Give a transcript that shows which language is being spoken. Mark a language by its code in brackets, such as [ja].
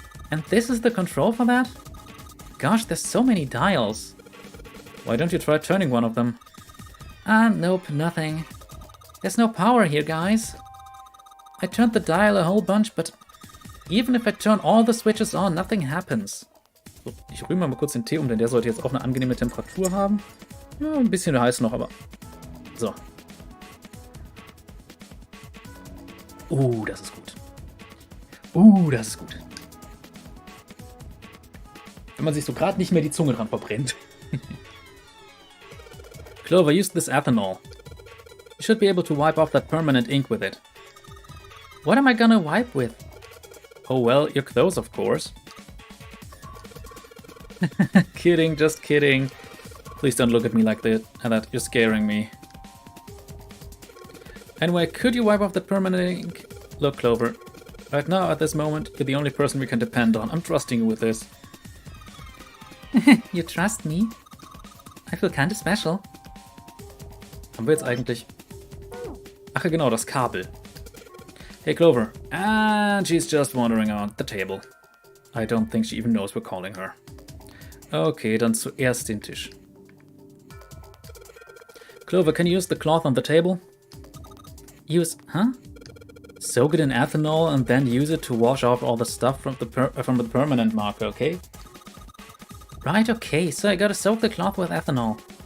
[en] And this is the control for that? Gosh, there's so many dials. Why don't you try turning one of them? Nope, nothing. There's no power here, guys. I turned the dial a whole bunch, but even if I turn all the switches on, nothing happens. [de] So, ich rühre mal kurz den Tee um, denn der sollte jetzt auch eine angenehme Temperatur haben. Ja, ein bisschen heiß noch, aber... So. Das ist gut. Das ist gut. Wenn man sich so gerade nicht mehr die Zunge dran verbrennt. [en] Clover, use this ethanol. You should be able to wipe off that permanent ink with it. What am I gonna wipe with? Oh well, your clothes, of course. Kidding, just kidding. Please don't look at me like that. You're scaring me. Anyway, could you wipe off that permanent ink? Look, Clover. Right now, at this moment, you're the only person we can depend on. I'm trusting you with this. You trust me? I feel kinda special. [de] Haben wir jetzt eigentlich... Ach ja, genau, das Kabel. Hey, Clover. [en] And she's just wandering around the table. I don't think she even knows we're calling her. [de] Okay, dann zuerst den Tisch. [en] Clover, can you use the cloth on the table? Use... Huh? Soak it in ethanol and then use it to wash off all the stuff from the permanent marker, okay? Right, okay, so I gotta soak the cloth with ethanol.